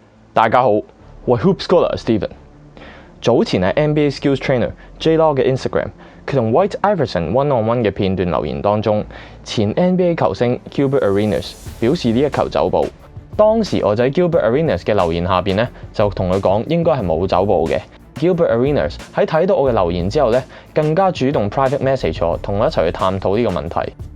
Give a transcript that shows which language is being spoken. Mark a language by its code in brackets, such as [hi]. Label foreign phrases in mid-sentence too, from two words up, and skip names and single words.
[yue] 大家好，我係 Hoop Scholar Steven。早前喺 [en] NBA Skills Trainer [yue] J-Law 嘅 Instagram， 佢同 White Iverson [en] one-on-one [yue] 嘅片段留言當中，前 NBA 球星 Gilbert Arenas 表示呢一球走步。當時我就喺 Gilbert Arenas 嘅留言下邊咧，就同佢講應該係冇走步嘅。Gilbert Arenas 喺睇到我嘅留言之後咧，更加主動 [en] private message [yue] 我，同我一齊去探討呢個問題。